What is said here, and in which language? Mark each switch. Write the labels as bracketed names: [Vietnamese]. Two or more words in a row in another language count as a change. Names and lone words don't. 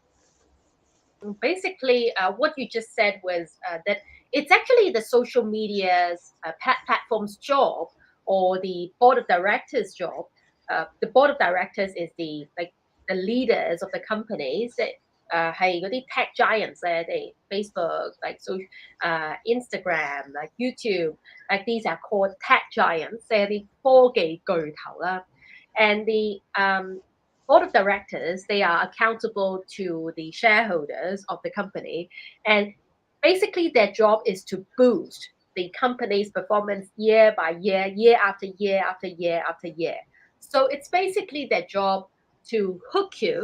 [English] Basically, what you just said was that it's actually the social media's platform's job or the board of directors' job. The board of directors is the leaders of the companies [Cantonese] 係嗰啲 [English] tech giants 咧，Facebook Instagram YouTube these are called tech giants， [Cantonese] 即係啲科技巨頭啦。 [English] And the board of directors, they are accountable to the shareholders of the company. And basically, their job is to boost the company's performance year by year, year after year after year after year. So it's basically their job to hook you.